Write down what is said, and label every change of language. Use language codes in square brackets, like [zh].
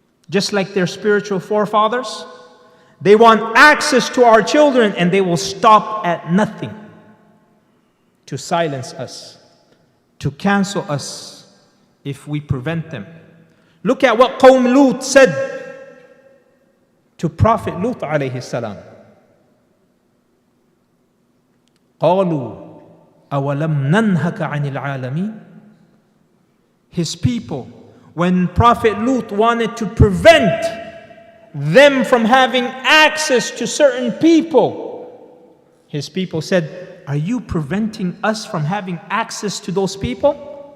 [en] Just like their spiritual forefathers, they want access to our children, and they will stop at nothing to silence us, to cancel us if we prevent them. Look at what Qawm Lut said to Prophet Lut alayhi salam. [ar] قالوا أولم ننهك عن العالمين. [en] His people, when Prophet Lut wanted to prevent them from having access to certain people, his people said, are you preventing us from having access to those people?